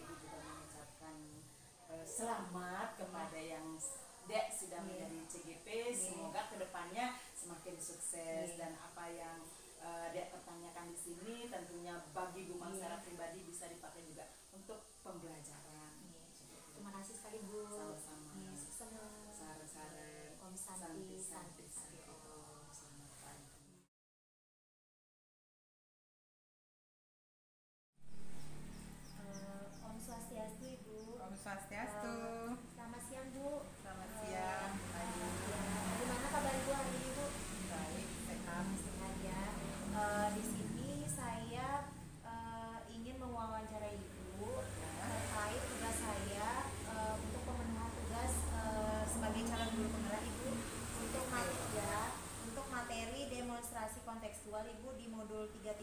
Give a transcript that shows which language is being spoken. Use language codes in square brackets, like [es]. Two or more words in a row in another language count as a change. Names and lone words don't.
[id] Ibu juga mengucapkan selamat kepada yang Dek sudah menjadi CGP. Semoga kedepannya semakin sukses dan apa yang Dek pertanyakan di sini tentunya bagi Bu Mang secara pribadi bisa dipakai juga untuk pembelajaran. Terima kasih sekali Bu. Sama-sama. [sa] Saren-saren. Om Santi. [id] Selamat pagi. [sa] Om Swastiastu Ibu. Om Swastiastu. [id] Selamat siang Bu. Selamat siang. Bagaimana kabar Ibu hari ini Bu? Baik, sehat. Sehat ya. Di sini saya ingin mewawancarai Ibu terkait tugas saya untuk pemenuhan tugas sebagai calon guru penggerak Ibu untuk materi demonstrasi kontekstual Ibu di modul 3.1.